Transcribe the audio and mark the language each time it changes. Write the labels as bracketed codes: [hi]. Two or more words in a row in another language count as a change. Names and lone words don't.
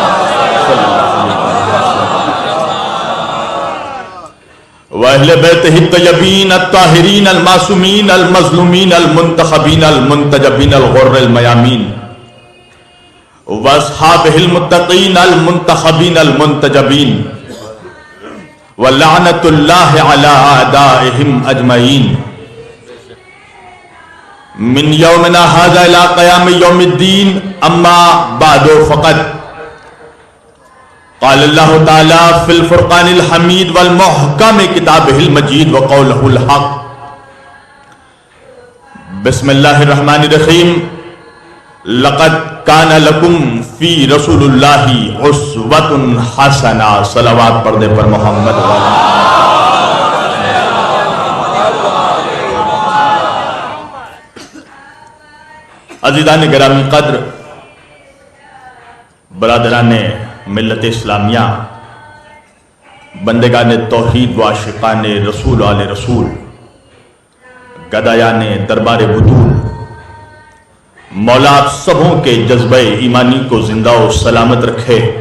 [ar] وأهل بيته الطيبين الطاهرين المعصومين المظلومين المنتخبين المنتجبين الغر الميامين وأصحابه المتقين المنتخبين المنتجبين ولعنة الله على أعدائهم أجمعين من يومنا هذا إلى قيام يوم الدين أما بعد فقد قال الله تعالى في الفرقان الحميد والمحكم كتابه المجيد وقوله الحق. بسم الله الرحمن الرحيم. لقد كان لكم في رسول الله أسوة حسنة. [ur] صلوات پردے پر محمد والا۔ عزیزان گرامی قدر، برادران ملت اسلامیہ، بندگان توحید و عاشقان رسول آل رسول، گدایان دربار بتول، مولا آپ سبوں کے جذبۂ ایمانی کو زندہ اور سلامت رکھے.